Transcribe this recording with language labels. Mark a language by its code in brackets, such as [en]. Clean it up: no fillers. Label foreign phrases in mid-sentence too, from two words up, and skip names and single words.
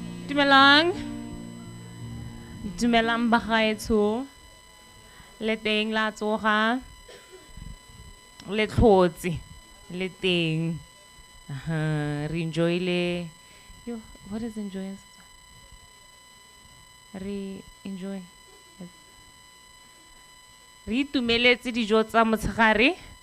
[tn] Dumelang. Dumelang bagaetsho. Le teng la tsoga. Le tlhotse. Le teng. Re enjoy le. [en] Yo, what is enjoy? Re enjoy. [tn] Re itumeletse dijo tsa motshegare.